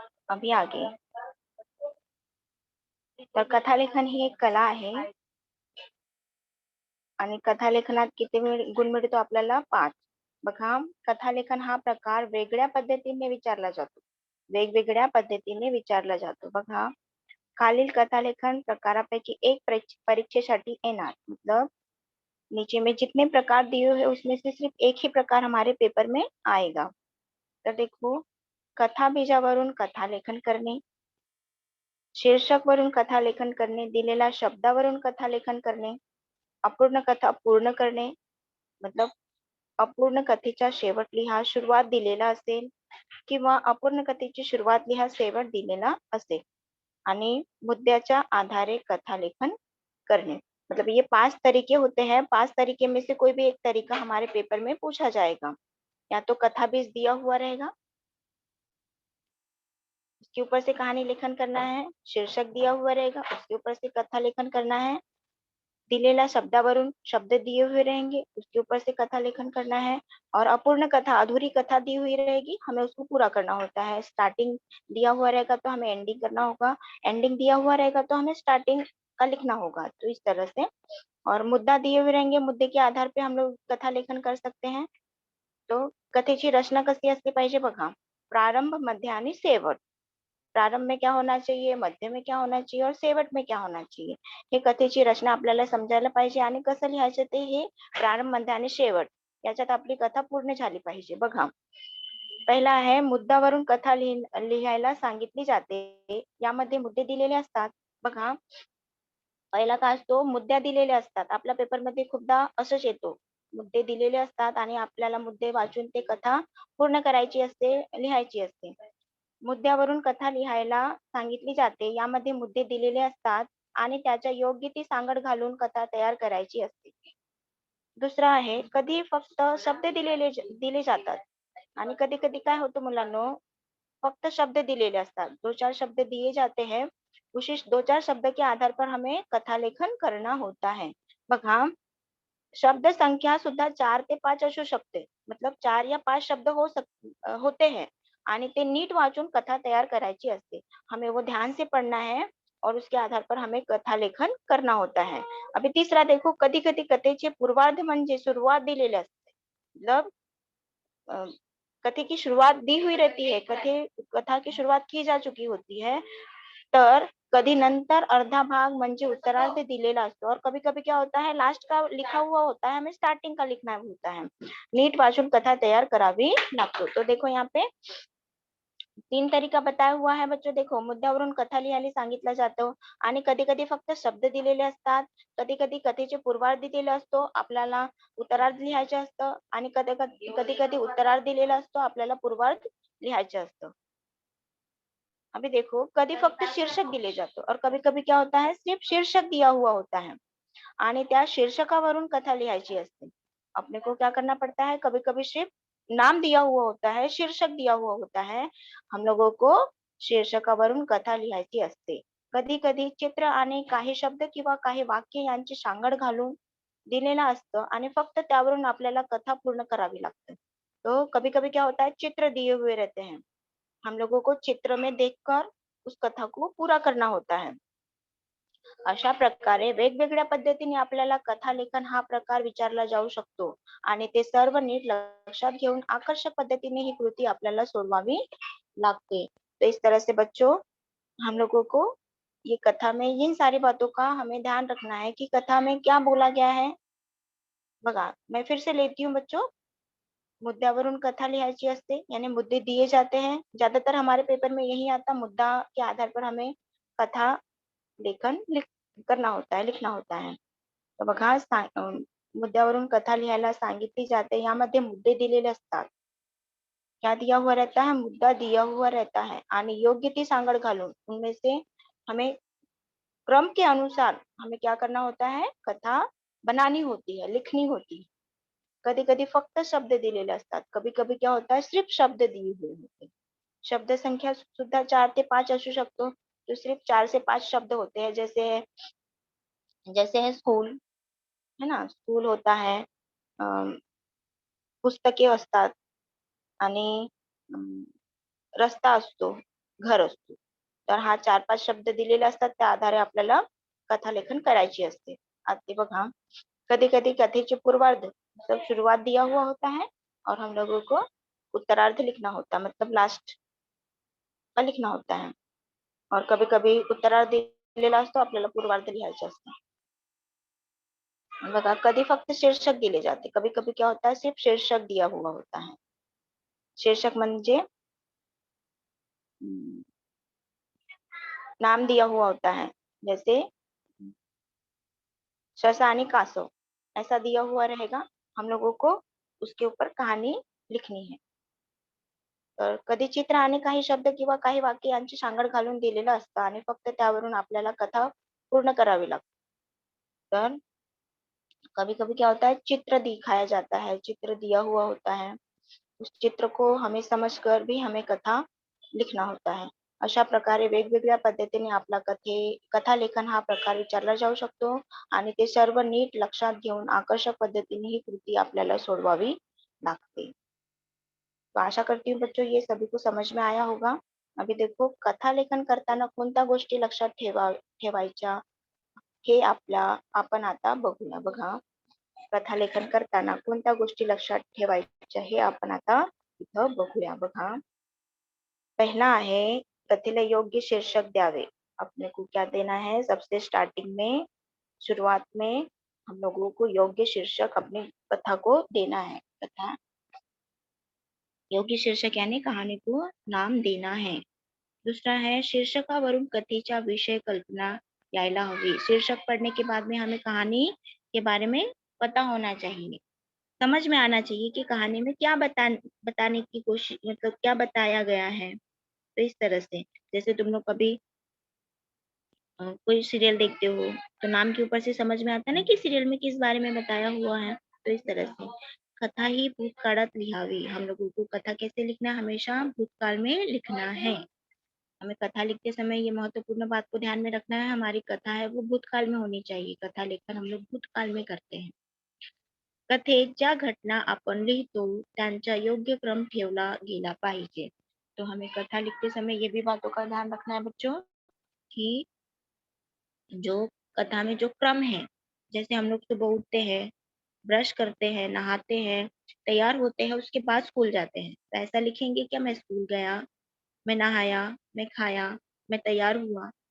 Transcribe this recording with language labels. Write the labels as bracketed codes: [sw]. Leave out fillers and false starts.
[mr] अभी आगे तर कथा लेखन ही एक कला आहे आणि कथा लेखनात किती गुण मिळतो आपल्याला? 5. बघा, कथा लेखन हा प्रकार वेगळ्या पद्धतीने विचारला जातो. वेगवेगळ्या पद्धतीने विचारला जातो. बघा, खालील कथा लेखन प्रकारापैकी एक परीक्षेसाठी येणार. [hi] मतलब नीचे में जितने प्रकार दिए हुए उसमें से सिर्फ एक ही प्रकार हमारे पेपर में आएगा. [mr] तर देखो, कथा बीजावरून कथा लेखन करणे, शीर्षक वरून कथा लेखन करणे, दिलेल्या शब्दावरून कथा लेखन करणे, अपूर्ण कथा पूर्ण करणे. मतलब अपूर्ण कथेचा शेवट लिहा, सुरुवात दिलेला असेल, किंवा अपूर्ण कथेची सुरुवात लिहा, शेवट दिलेला असेल, आणि मुद्द्याच्या आधारे कथा लेखन करने. [hi] मतलब ये 5 तरीके होते हैं. 5 तरीके में से कोई भी एक तरीका हमारे पेपर में पूछा जाएगा. या तो कथा बीज दिया हुआ रहेगा, उसके ऊपर से कहानी लेखन करना है. शीर्षक दिया हुआ रहेगा, उसके ऊपर से कथा लेखन करना है. [mr] दिलेला शब्दावरून [hi] शब्द दिए हुए रहेंगे, उसके ऊपर से कथा लेखन करना है. और अपूर्ण कथा, अधूरी कथा दी हुई रहेगी, हमें उसको पूरा करना होता है. स्टार्टिंग दिया हुआ रहेगा तो हमें एंडिंग करना होगा, एंडिंग दिया हुआ रहेगा तो हमें स्टार्टिंग का लिखना होगा. तो इस तरह से. और मुद्दा दिए हुए रहेंगे, मुद्दे के आधार पे हम लोग कथा लेखन कर सकते हैं. [mr] तो कथेची रचना कशी असली पाहिजे बघा. प्रारंभ, मध्य आणि शेवट. [hi] प्रारंभ में क्या होना चाहिए, मध्य में क्या होना चाहिए और शेवट में क्या होना चाहिए, [mr] हे कथेची रचना आपल्याला समजायला पाहिजे. आणि कसं लिहायचं ते हे प्रारंभ, मध्य आणि शेवट याच्यात आपली कथा पूर्ण झाली पाहिजे. बघा, पहिला आहे मुद्दावरून कथा लिहायला सांगितली जाते. यामध्ये मुद्दे दिलेले असतात. बघा, पहिला काय असतो, मुद्द्या दिलेल्या असतात. आपल्या पेपरमध्ये खूपदा असंच येतो, मुद्दे दिलेले असतात आणि आपल्याला मुद्दे वाचून ते कथा पूर्ण करायची असते, लिहायची असते. मुद्द्यावरून कथा लिहायला सांगितली जाते. यामध्ये मुद्दे दिलेले असतात आणि त्याच्या योग्य ती सांगड घालून कथा तयार करायची असते. दुसरा आहे, कधी फक्त शब्द दिले जातात आणि कधी कधी काय होतं मुलांनो, फक्त शब्द दिलेले असतात. [hi] 2-4 शब्द दिए जाते हैं, उसी 2-4 शब्द के आधार पर हमें कथा लेखन करना होता है. [mr] बघा, शब्द संख्या सुद्धा 4 ते 5 असू शकते. [hi] मतलब 4 या 5 शब्द होते हैं [mr] आणि ते नीट वाचून कथा तयार करायची असते. [hi] हमें वो ध्यान से पढ़ना है और उसके आधार पर हमें कथा लेखन करना होता है. [mr] अभी तीसरा देखो, कधी-कधी कथेचे पूर्वार्ध म्हणजे सुरुवात दिलेली असते. [hi] मतलब कथे की शुरुआत दी हुई रहती है, कथा की शुरुआत की जा चुकी होती है. [mr] तर कधी नंतर अर्धा भाग म्हणजे उत्तरार्ध दिलेला असतो [hi] और कभी कभी क्या होता है, लास्ट का लिखा हुआ होता है, हमें स्टार्टिंग का लिखना होता है. [mr] नीट वाचून कथा तयार करावी लागतो. [hi] तो देखो यहाँ पे तीन तरीका बताया हुआ [mr] आहे बच्चो. देखो, मुद्द्यावरून कथा लिहायला सांगितलं जातं आणि कधी-कधी फक्त शब्द दिलेले असतात. कधी-कधी कथेचे पूर्वार्ध दिलेला असतो, आपल्याला उत्तरार्ध लिहायचं असतं आणि कधी-कधी उत्तरार्ध दिलेला असतो, आपल्याला पूर्वार्ध लिहायचं असतं. [hi] अभी देखो, कभी फक्त शीर्षक दिले जातो और कभी-कभी क्या होता है, सिर्फ शीर्षक दिया हुआ होता है [mr] आणि त्या शीर्षकावरून कथा लिहायची असते. [hi] अपने को क्या करना पड़ता है, कभी-कभी सिर्फ नाम दिया हुआ होता है, शीर्षक दिया हुआ होता है. हम लोगों को [mr] शीर्षकावरून कथा लिहायची असते. कधी-कधी चित्र आणि काही शब्द किंवा काही वाक्य यांची सांगड घालून दिलेलं असतं आणि फक्त त्यावरून आपल्याला कथा पूर्ण करावी लागते. [hi] तो कभी-कभी क्या होता है, चित्र दिए हुए रहते हैं. हम लोगों को चित्र में देखकर उस कथा को पूरा करना होता है. [mr] अशा प्रकारे वेगवेगळ्या पद्धतीने आपल्याला कथालेखन हा प्रकार विचारला जाऊ शकतो आणि ते सर्व नीट लक्षात घेऊन आकर्षक पद्धतीने ही कृती आपल्याला सोडवावी लागते. [hi] तो इस तरह से बच्चों, हम लोगों को ये कथा में इन सारी बातों का हमें ध्यान रखना है कि कथा में क्या बोला गया है. बघा, मैं फिर से लेती हूँ बच्चों. [mr] मुद्द्यावरून कथा लिहायची असते, [hi] यानी मुद्दे दिए जाते हैं. ज्यादातर हमारे पेपर में यही आता, मुद्दा के आधार पर हमें कथा लेखन करना होता है, लिखना होता है. [mr] तर बघा, मुद्द्यावरून कथा लिहायला सांगितली जाते. यामध्ये मुद्दे दिलेले असतात. [hi] क्या दिया हुआ रहता है, मुद्दा दिया हुआ रहता है [mr] आणि योग्य ती सांगड घालून [hi] उनमें से हमें क्रम के अनुसार हमें क्या करना होता है, कथा बनानी होती है, लिखनी होती है. [mr] कधी-कधी फक्त शब्द दिलेले असतात. [hi] कभी-कभी क्या होता है, सिर्फ शब्द दिए हुए होते. [mr] शब्द संख्या सुद्धा 4 ते 5 असू शकतो. [hi] तो सिर्फ 4 से 5 शब्द होते हैं. जैसे जैसे है स्कूल, है ना? [mr] स्कूल होता है, अ, पुस्तके असतात आणि अं, रस्ता असतो, घर असतो. तर हा 4-5 शब्द दिलेले असतात. त्या आधारे आपल्याला कथालेखन करायची असते. [hi] आता ते बघा, [mr] कधी-कधी कथेचे पूर्वार्ध [hi] मतलब शुरुआत दिया हुआ होता है और हम लोगों को उत्तरार्ध लिखना होता है, मतलब लास्ट का लिखना होता है. और कभी-कभी [mr] उत्तरार्ध दिलेला असतो, आपल्याला पूर्वार्ध लिहायचं असतं. बघा, कधी फक्त शीर्षक दिले जाते. [hi] कभी-कभी क्या होता है, सिर्फ शीर्षक दिया हुआ होता है. [mr] शीर्षक म्हणजे अं, [hi] नाम दिया हुआ होता है. जैसे [mr] शसा आणि कासव [hi] ऐसा दिया हुआ रहेगा. हम लोगों को उसके ऊपर कहानी लिखनी है. [mr] तर कधी चित्र आणि काही शब्द किंवा काही वाक्य यांची सांगड घालून दिलेलं असतं आणि फक्त त्यावरून आपल्याला कथा पूर्ण करावी लागते. [hi] तर कभी-कभी क्या होता है, चित्र दिखाया जाता है, चित्र दिया हुआ होता है. उस चित्र को हमें समझकर भी हमें कथा लिखना होता है. [mr] अशा प्रकारे वेगवेगळ्या पद्धतीने आपला कथालेखन हा प्रकार विचारला जाऊ शकतो आणि ते सर्व नीट लक्षात घेऊन आकर्षक पद्धतीने ही कृती आपल्याला सोडवावी लागते. [hi] तो आशा करती हूँ बच्चों, ये सभी को समझ में आया होगा. [mr] अभी देखो, कथालेखन करताना कोणत्या गोष्टी लक्षात ठेवायच्या हे आपण आता बघूया. बघा, कथालेखन करताना कोणत्या गोष्टी लक्षात ठेवायच्या हे आपण आता इथं बघूया. बघा, पहला है, कथेला योग्य शीर्षक द्यावे. [hi] अपने को क्या देना है, सबसे स्टार्टिंग में, शुरुआत में हम लोगों को योग्य शीर्षक अपनी कथा को देना है. कथा योग्य शीर्षक यानी कहानी को नाम देना है. दूसरा है, [mr] शीर्षकावरून कथेचा विषय कल्पना यायला हवी. [hi] शीर्षक पढ़ने के बाद में हमें कहानी के बारे में पता होना चाहिए. समझ में आना चाहिए कि कहानी में क्या बताने की कोशिश, मतलब क्या बताया गया है. तो इस तरह से, जैसे तुम लोग कभी कोई सीरियल देखते हो तो नाम के ऊपर से समझ में आता है ना कि सीरियल में किस बारे में बताया हुआ है. तो इस तरह से [mr] कथा ही भूतकाळात लिहावी. [hi] हम लोगों को कथा कैसे लिखना है, हमेशा भूतकाल में लिखना है. हमें कथा लिखते समय ये महत्वपूर्ण बात को ध्यान में रखना है, हमारी कथा है वो भूतकाल में होनी चाहिए. कथा लेखन हम लोग भूतकाल में करते हैं. [mr] कथेत ज्या घटना आपण लिहितो त्यांचा योग्य क्रम ठेवला गेला पाहिजे. [hi] तो हमें कथा लिखते समय ये भी बातों का ध्यान रखना है बच्चों कि जो कथा में जो क्रम है, जैसे हम लोग सुबह उठते हैं, ब्रश करते हैं, नहाते हैं, तैयार होते हैं, उसके बाद स्कूल जाते हैं. तो ऐसा लिखेंगे क्या, मैं स्कूल गया, मैं नहाया, मैं खाया, मैं तैयार हुआ.